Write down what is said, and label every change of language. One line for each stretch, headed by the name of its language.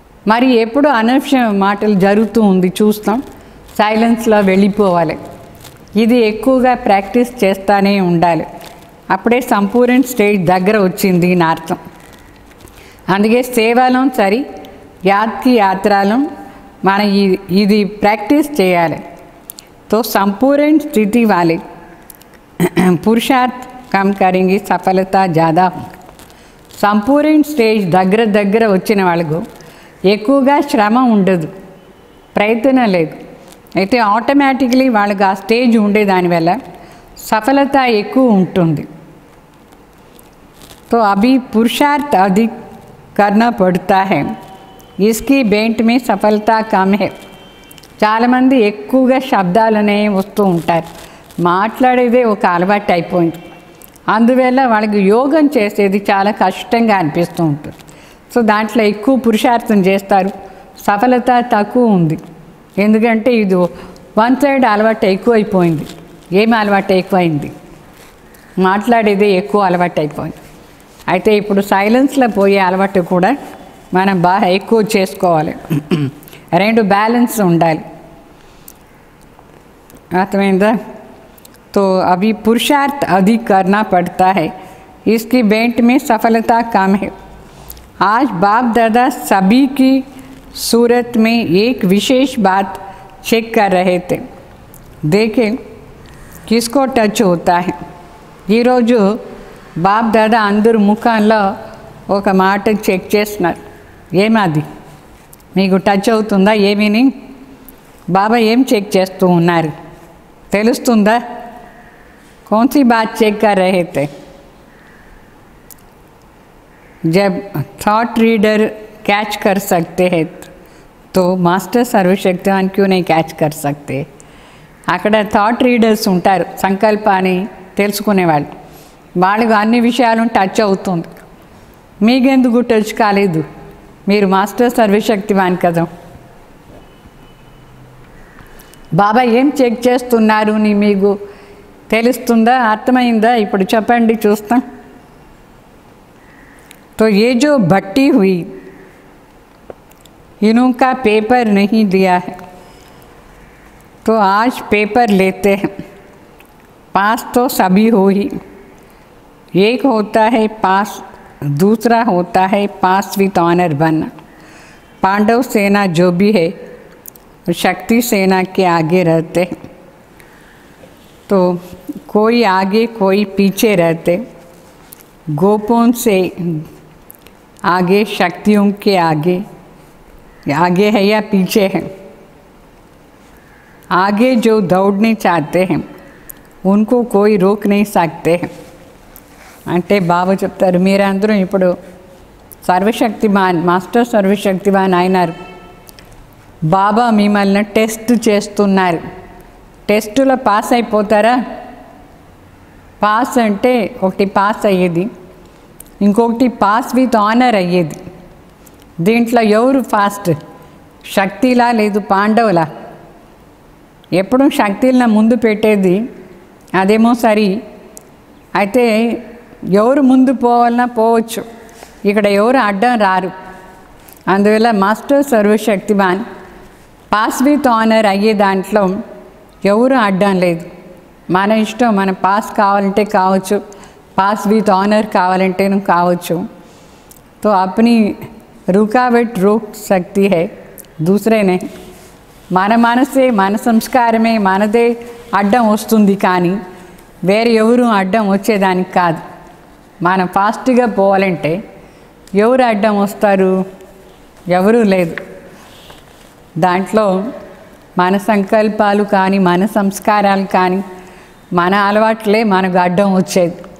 Telugu: మరి ఎప్పుడు అనవసర మాటలు జరుగుతూ ఉంది చూస్తాం, సైలెన్స్లో వెళ్ళిపోవాలి. ఇది ఎక్కువగా ప్రాక్టీస్ చేస్తూనే ఉండాలి. అప్పుడే సంపూర్ణ స్టేజ్ దగ్గర వచ్చింది అని అర్థం. అందుకే సేవలో సరి, యాత్కి యాత్రలో మనం ఇది ప్రాక్టీస్ చేయాలి.
Hindi: तो संपूर्ण स्थिति वाले पुरुषार्थ कम करेंगे, सफलता ज़्यादा होगी.
Telugu: సంపూర్ణ స్టేజ్ దగ్గర వచ్చిన వాళ్ళకు ఎక్కువగా శ్రమ ఉండదు, ప్రయత్నం లేదు. అయితే ఆటోమేటిక్లీ వాళ్ళకి ఆ స్టేజ్ ఉండేదానివల్ల సఫలత ఎక్కువ ఉంటుంది.
Hindi: तो अभी पुरुषार्थ अधिक करना पड़ता है, इसकी बेंट में सफलता कम है.
Telugu: చాలామంది ఎక్కువగా శబ్దాలనే వస్తూ ఉంటారు, మాట్లాడేదే ఒక అలవాటు అయిపోయింది. అందువల్ల వాళ్ళకి యోగం చేసేది చాలా కష్టంగా అనిపిస్తూ ఉంటుంది. సో దాంట్లో ఎక్కువ పురుషార్థం చేస్తారు, సఫలత తక్కువ ఉంది. ఎందుకంటే ఇది వన్ సైడ్ అలవాటు ఎక్కువైపోయింది. ఏమి అలవాటు ఎక్కువైంది? మాట్లాడేదే ఎక్కువ అలవాటు అయిపోయింది. అయితే ఇప్పుడు సైలెన్స్లో పోయే అలవాటు కూడా మనం బాగా ఎక్కువ చేసుకోవాలి. రెండు బ్యాలెన్స్ ఉండాలి. అర్థమైందా?
Hindi: तो अभी पुरुषार्थ अधिक करना पड़ता है, इसकी बेंट में सफलता कम है. आज बाप दादा सभी की सूरत में एक विशेष बात चेक कर रहे थे। देखें किसको टच होता है।
Telugu: ఈరోజు బాప్ దాదా అందరు ముఖంలో ఒక మాట చెక్ చేస్తున్నారు. ఏమది మీకు టచ్ అవుతుందా? ఏ meaning? బాబా ఏం చెక్ చేస్తూ ఉన్నారు తెలుస్తుందా?
Hindi: कौन सी बात चेक कर रहे थे? जब थॉट रीडर कैच कर सकते हैं तो मास्टर सर्वशक्तिवान क्यों नहीं कैच कर सकते?
Telugu: అక్కడ థాట్ రీడర్స్ ఉంటారు, సంకల్పాన్ని తెలుసుకునేవాళ్ళు. వాళ్ళకు అన్ని విషయాలు టచ్ అవుతుంది. మీకెందుకు టచ్ కాలేదు? మీరు మాస్టర్ సర్వశక్తివాన్ కదా. బాబా ఏం చెక్ చేస్తున్నారు అని మీకు తెలుస్తుందా? అర్థమైందా? ఇప్పుడు చెప్పండి చూస్తాం.
Hindi: तो ये जो भट्टी हुई इनका पेपर नहीं दिया है, तो आज पेपर लेते हैं. पास तो सभी हो ही, एक होता है पास, दूसरा होता है पास विथ ऑनर बनना. पांडव सेना जो भी है शक्ति सेना के आगे रहते हैं, तो कोई आगे कोई पीछे रहते. गोपों से आगे, शक्तियों के आगे, आगे है या पीछे है? आगे जो दौड़ने चाहते हैं उनको कोई रोक नहीं सकते हैं.
Telugu: అంటే బాబా చెప్తారు మీరందరూ ఇప్పుడు సర్వశక్తిమాన్, మాస్టర్ సర్వశక్తిమాన్ అయినారు. బాబా మిమ్మల్ని టెస్ట్ చేస్తున్నారు. టెస్టులో పాస్ అయిపోతారా? పాస్ అంటే ఒకటి పాస్ అయ్యేది, ఇంకొకటి పాస్ విత్ ఆనర్ అయ్యేది. దీంట్లో ఎవరు ఫాస్ట్? శక్తిలా లేదు పాండవులా? ఎప్పుడూ శక్తిలా ముందు పెట్టేది అదేమో సరి. అయితే ఎవరు ముందు పోవాలన్నా పోవచ్చు, ఇక్కడ ఎవరు అడ్డం రారు. అందువల్ల మాస్టర్ సర్వశక్తివాన్ పాస్ విత్ ఆనర్ అయ్యే దాంట్లో ఎవరు అడ్డం లేదు. మన ఇష్టం, మన పాస్ కావాలంటే కావచ్చు, पास विथ ऑनर कावालंटे कावच्चु.
Hindi: तो अपनी रुकावट रोक सकती है, दूसरे नहीं.
Telugu: మన మనసే, మన సంస్కారమే మనదే అడ్డం వస్తుంది, కానీ వేరే ఎవరు అడ్డం వచ్చేదానికి కాదు. మనం ఫాస్ట్గా పోవాలంటే ఎవరు అడ్డం వస్తారు? ఎవరూ లేదు. దాంట్లో మన సంకల్పాలు కానీ, మన సంస్కారాలు కానీ, మన అలవాట్లే మనకు అడ్డం వచ్చేది.